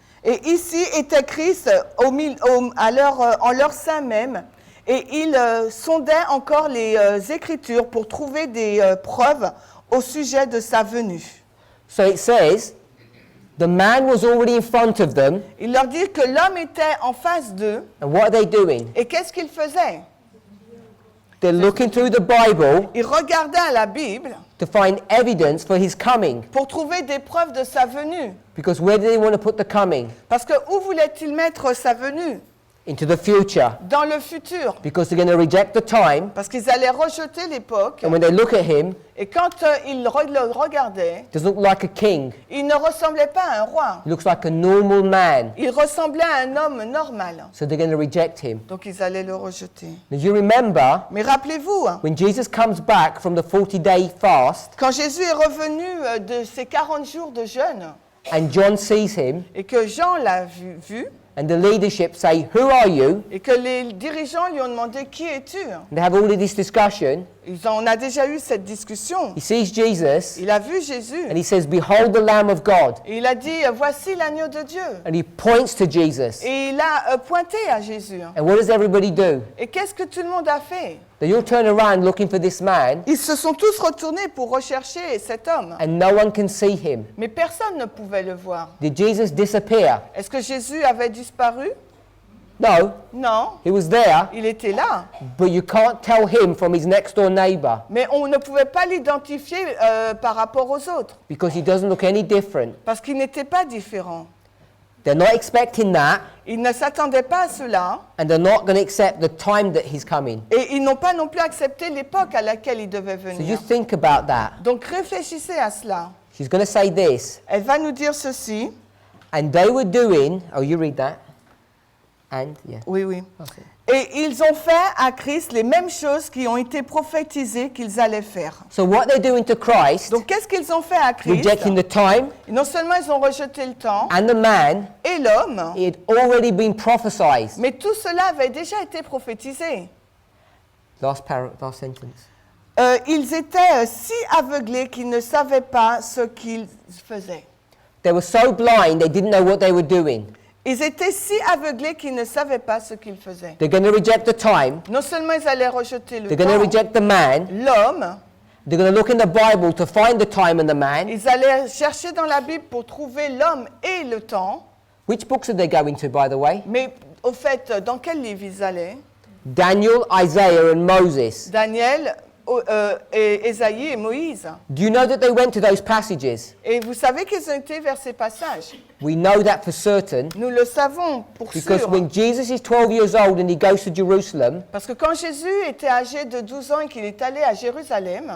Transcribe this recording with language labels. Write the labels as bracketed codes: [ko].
[fr] et ici est écrit en leur sein même, et ils sondaient encore les Écritures pour trouver des preuves au sujet de sa venue. [en] So it says, the man was already in front of them, [fr] Il leur dit que l'homme était en face d'eux, [en] and what are they doing? [fr] et qu'est-ce qu'ils faisaient? [en] They're looking through the Bible [fr] Ils regardaient à la Bible [en] to find evidence for his coming. [fr] pour trouver des preuves de sa venue. [en] Because where do they want to put the coming? [fr] Parce que où voulait-il mettre sa venue? [en] Into the future. [fr] Dans le futur. [en] Because they're going to reject the time, [fr] Parce qu'ils allaient rejeter l'époque. [en] and when they look at him, [fr] Et quand ils le regardaient, [en] he doesn't look like a king. [fr] il ne ressemblait pas à un roi. [en] He looks like a normal man. [fr] Il ressemblait à un homme normal. [en] So they're going to reject him. [fr] Donc ils allaient le rejeter. [en] Now you remember, [fr] Mais rappelez-vous, [en] when Jesus comes back from the 40-day fast, [fr] quand Jésus est revenu de ses 40 jours de jeûne [en] and John sees him, [fr] et que Jean l'a vu [en] and the leadership say, "Who are you?" [fr] et que les dirigeants lui ont demandé qui es-tu? [en] And they have all of this discussion. [fr] On a déjà eu cette discussion. [en] He sees Jesus, [fr] Il a vu Jésus [en] and he says, "Behold the Lamb of God." [fr] et il a dit voici l'agneau de Dieu. [en] And he points to Jesus. [fr] Et il a pointé à Jésus. [en] And what does everybody do? [fr] Et qu'est-ce que tout le monde a fait? [en] They all turn around looking for this man, [fr] Ils se sont tous retournés pour rechercher cet homme. [en] and no one can see him. [fr] Mais personne ne pouvait le voir. [en] Did Jesus disappear? [fr] Est-ce que Jésus avait disparu? [en] No, [fr] Non, [en] he was there, [fr] il était là. [en] but you can't tell him from his next door neighbor [fr] Mais on ne pouvait pas l'identifier par rapport aux autres, [en] because he doesn't look any different. [fr] parce qu'il n'était pas différent. [en] They're not expecting that, [fr] Ils ne s'attendaient pas à cela, [en] and they're not going to accept the time that he's coming. [fr] et ils n'ont pas non plus accepté l'époque à laquelle il devait [en] So you [fr] venir. [en] think about that. [fr] Donc réfléchissez à cela. [en] She's going to say this, [fr] Elle va nous dire ceci. [en] and they were doing, oh, you read that. And, yeah. [fr] Oui, oui. [en] Okay. [fr] Et ils ont fait à Christ les mêmes choses qui ont été prophétisées qu'ils allaient faire. [en] So what they're doing to Christ, [fr] Donc qu'est-ce qu'ils ont fait à Christ? [en] rejecting the time [fr] Non seulement ils ont rejeté le temps [en] and the man, [fr] et l'homme, [en] it had already been prophesied. [fr] mais tout cela avait déjà été prophétisé. [en] Last sentence. [fr] Ils étaient si aveuglés qu'ils ne savaient pas ce qu'ils faisaient. [en] They were so blind they didn't know what they were doing. [fr] Ils étaient si aveuglés qu'ils ne savaient pas ce qu'ils faisaient. [en] They're going to reject the time. [fr] Non seulement ils allaient rejeter le [en] They're going to [fr] temps, [en] reject the man. [fr] l'homme, [en] They're going to look in the Bible to find the time and the man. [fr] ils allaient chercher dans la Bible pour trouver l'homme et le temps. [en] Which books are they going to, by the way? [fr] Mais au fait, dans quel livre ils allaient? [en] Daniel, Isaiah, and Moses. [fr] Daniel, et Ésaïe et Moïse. [en] Do you know that they went to those passages? [fr] Et vous savez qu'ils ont été vers ces passages. [en] We know that for certain [fr] Nous le savons pour [en] because [fr] sûr. [en] when Jesus is 12 years old and he goes to Jerusalem, [fr] Parce que quand Jésus était âgé de 12 ans et qu'il est allé à Jérusalem,